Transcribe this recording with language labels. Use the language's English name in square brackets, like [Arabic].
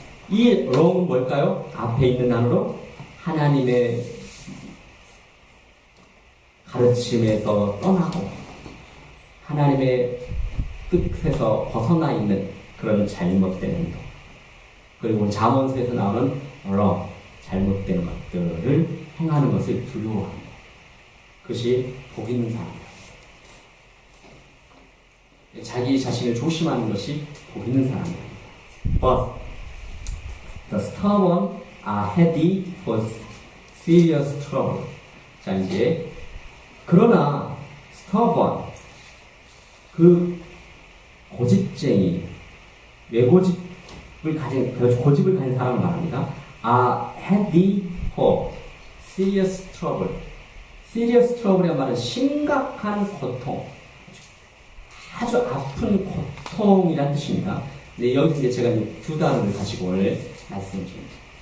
[Korean] 이 wrong은 뭘까요? 앞에 있는 단어로 하나님의 가르침에서 떠나고 하나님의 뜻에서 벗어나 있는 그런 잘못된 행동. 그리고 잠언서에서 나오는 wrong 잘못된 것들을 행하는 것을 두려워합니다. 그것이 복 있는 사람입니다. 자기 자신을 조심하는 것이 복 있는 사람입니다. [English] But the stubborn are headed for serious trouble. [Korean] 자, 이제 그러나 stubborn 그 고집쟁이 외고집을 가진 고집을 가진 사람을 말합니다. [English] are headed for serious trouble. serious trouble [Korean] 이란 말은 심각한 고통, 아주 아픈 고통이란 뜻입니다. 네, 여기서 이제 제가 두 단어를 가지고 오늘 말씀을 줍니다.